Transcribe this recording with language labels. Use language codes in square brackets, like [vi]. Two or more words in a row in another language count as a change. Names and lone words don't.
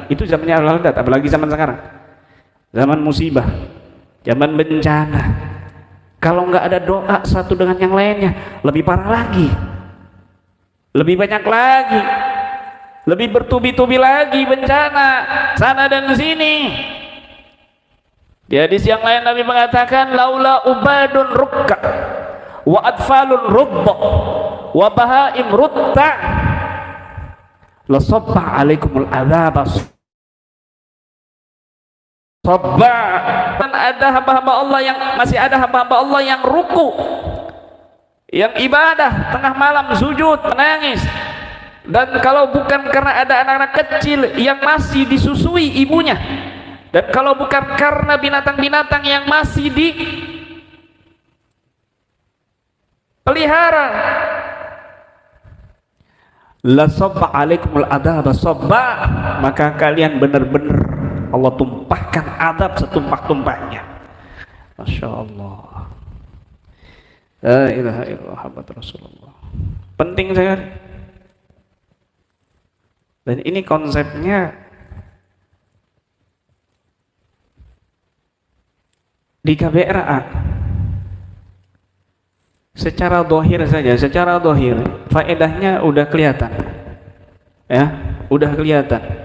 [id] Itu zamannya Ahlul Hadith, apalagi zaman sekarang, zaman musibah, zaman bencana. Kalau nggak ada doa satu dengan yang lainnya, lebih parah lagi, lebih banyak lagi, lebih bertubi-tubi lagi bencana sana dan sini. Di hadis yang lain Nabi mengatakan, [ar] لولا عباد ركع وأطفال رضع وبهائم رتع لصب عليكم العذاب صبا. [id] Dan ada hamba-hamba Allah yang masih ada hamba-hamba Allah yang ruku, yang ibadah tengah malam, sujud, menangis. Dan kalau bukan karena ada anak-anak kecil yang masih disusui ibunya, dan kalau bukan karena binatang-binatang yang masih dipelihara, [ar] لصب عليكم العذاب صبا, [id] maka kalian benar-benar Allah tumpahkan adab setumpah-tumpahnya. [ar] ما شاء الله. لا إله إلا الله محمد رسول الله. [id] Penting sekali. Dan ini konsepnya di KBRA secara dohir saja, secara dohir faedahnya udah kelihatan, ya, udah kelihatan.